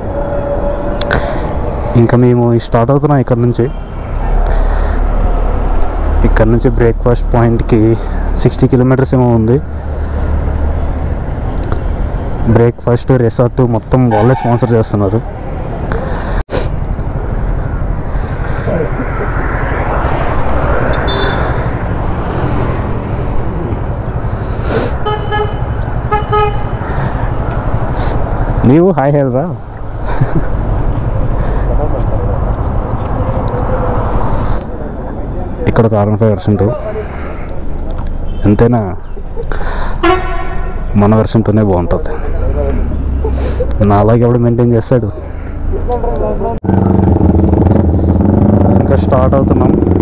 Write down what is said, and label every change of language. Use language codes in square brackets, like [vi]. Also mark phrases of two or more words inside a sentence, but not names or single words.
[te] ఇంకా మేము స్టార్ట్ అవుతున్నాం ఇక్కడ నుంచి [en] breakfast pointki [te] 60 కిలోమీటర్స్ ఏమో ఉంది. [en] breakfast resort [te] మొత్తం వాళ్ళే స్పాన్సర్ చేస్తున్నారు. [kn] ನೀವು ಹಾಯ್ ಹೇಳ್ರಾ? [te] ఇక్కడ ఒక R15 వెర్షన్ 2. ఎంతైనా మన వెర్షన్ 2నే బాగుంటుంది. నా అలాగే ఎవడు మెయింటైన్ చేస్తాడు. ఇంకా స్టార్ట్ అవుతున్నాం.